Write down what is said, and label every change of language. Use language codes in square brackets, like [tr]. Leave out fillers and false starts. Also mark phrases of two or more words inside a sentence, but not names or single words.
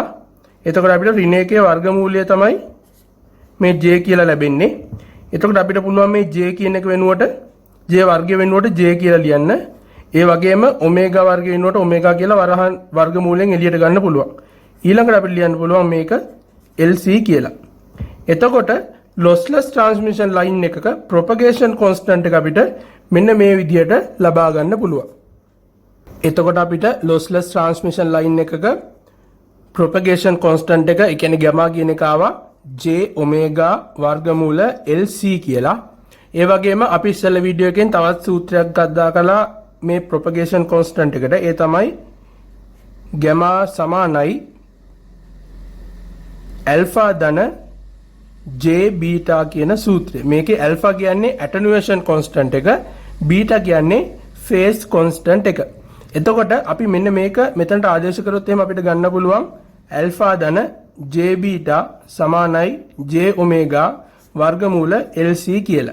[si] එතකොට අපිට ඍණ 1 වර්ගමූලය තමයි මේ J කියලා ලැබෙන්නේ. එතකොට අපිට පුළුවන් මේ J කියන එක වෙනුවට J වර්ගය වෙනුවට J කියලා ලියන්න. ඒ වගේම ඔමේගා වර්ගය වෙනුවට ඔමේගා කියලා වරහන් වර්ගමූලයෙන් එළියට ගන්න පුළුවන්. ඊළඟට අපිට ලියන්න පුළුවන් මේක LC කියලා. එතකොට [en] lossless transmission line [si] එකක [en] propagation constant [si] එක අපිට මෙන්න මේ විදිහට ලබා ගන්න පුළුවන්. එතකොට අපිට [en] lossless transmission line [si] එකක [en] propagation constant [si] එක, ඒ කියන්නේ gamma කියන එක ආවා J omega වර්ගමූල LC කියලා. ඒ වගේම අපි ඉස්සෙල්ලා වීඩියෝ එකෙන් තවත් සූත්‍රයක් ගත්තා කළා මේ [en] propagation constant [si] එකට. ඒ තමයි gamma සමානයි alpha ධන J beta කියන සූත්‍රය. මේකේ alpha කියන්නේ [en] attenuation constant [si] එක, beta කියන්නේ [en] phase constant [si] එක. එතකොට අපි මෙන්න මේක මෙතනට ආදේශ කරොත් එහෙම අපිට ගන්න පුළුවන් alpha ධන J beta සමානයි J omega වර්ගමූල LC කියලා.